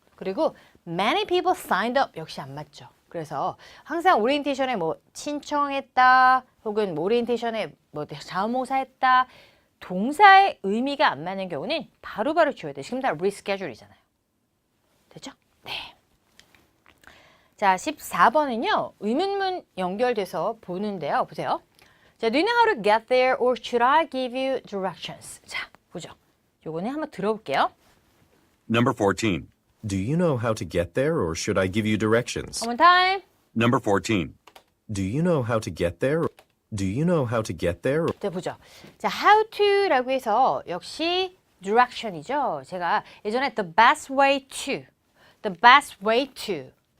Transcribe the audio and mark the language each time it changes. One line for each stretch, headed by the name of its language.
Korean: 그리고
English: many people signed up
Korean: 역시 안 맞죠. 그래서 항상 오리엔테이션에 뭐 신청했다 혹은 오리엔테이션에 뭐 자원봉사했다 동사의 의미가 안 맞는 경우는 바로바로 지워야 돼요. 지금 다 reschedule이잖아요. 됐죠? 네. 자, 14번은요. 의문문 연결돼서 보는데요. 보세요.
English: 자, do you know how to get there or should I give you directions?
Korean: 자, 보죠. 요거는 한번 들어볼게요.
English: Number 14. Do you know how to get there or should I give you directions? One more time. Number 14. Do you know how to get there? Do you know how to get there?
Korean: 자, 보죠. 자,
English: how to
Korean: 라고 해서 역시 direction이죠. 제가 예전에
English: the best way to, the best way to.